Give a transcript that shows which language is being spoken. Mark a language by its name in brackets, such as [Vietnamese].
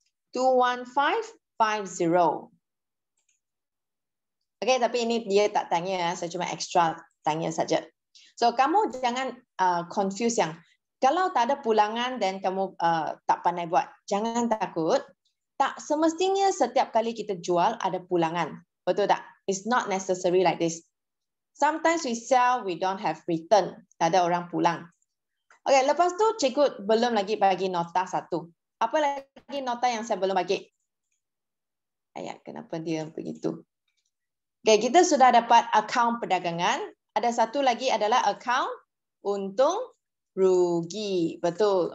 [Malay] $21550. Okay, tapi ini dia tak tanya, saya cuma extra tanya saja. So kamu jangan confuse yang kalau tak ada pulangan dan kamu tak pandai buat, jangan takut. Tak semestinya setiap kali kita jual ada pulangan. Betul tak? [English] It's not necessary like this. Sometimes we sell, we don't have return. [Malay] Tak ada orang pulang. Okay, lepas tu cikgu belum lagi bagi nota satu. Apa lagi nota yang saya belum bagi? Ayat, kenapa dia begitu? Okay, kita sudah dapat akaun perdagangan. Ada satu lagi adalah akaun untung rugi. Betul.